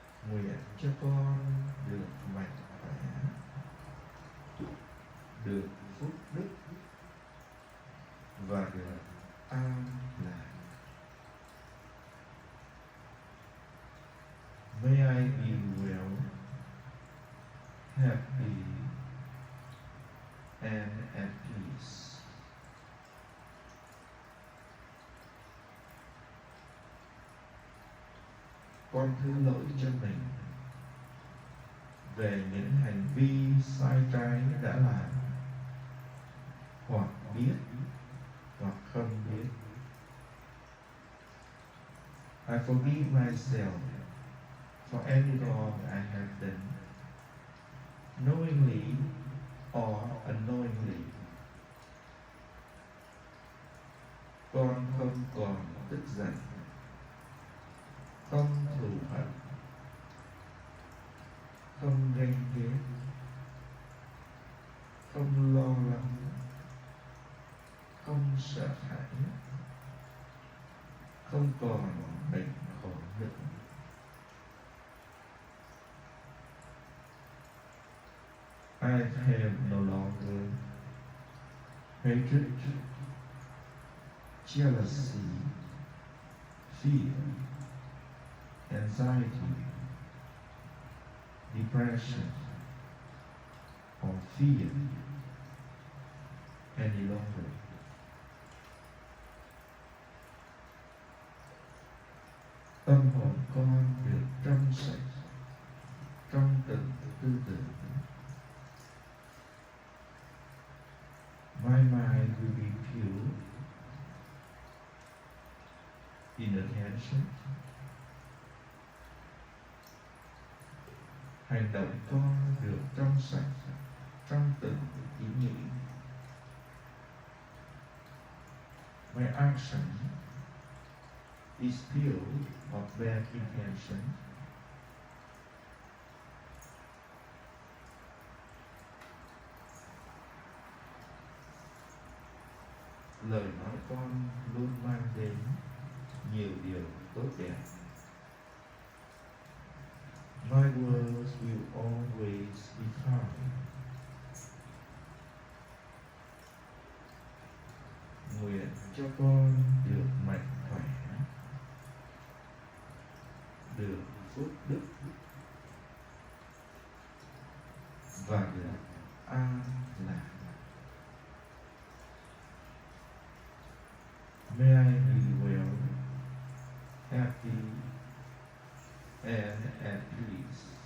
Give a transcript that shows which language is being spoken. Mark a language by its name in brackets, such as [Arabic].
[Vietnamese] Nguyện cho con được mạnh khỏe, được phúc đức và được an lạc. [English] May I be well, happy, and at peace. [Vietnamese] Con thứ lỗi cho mình về những hành vi sai trái đã làm, hoặc biết hoặc không biết. [English] I forgive myself for any wrong I have done, knowingly or unknowingly. [Vietnamese] Con không còn tức giận, không thù hận, không ganh ghét, không lo lắng, không sợ hãi, không còn bệnh khổ nữa. [English] I have no longer hatred, jealousy, fear, anxiety, depression, or fear any longer. [Vietnamese] Tâm hồn con được trong sạch trong từng tư tưởng. [English] My mind will be pure in attention. [Vietnamese] Hành động con được trong sạch trong từng ý nghĩ. [English] My action is pure of bad intention. [Vietnamese] Lời nói con luôn mang đến nhiều điều tốt đẹp. [English] My words will always be kind. [Vietnamese] Nguyện cho con được mạnh khỏe, được phúc đức và được an lạc. [English] May I be well, happy, and at peace.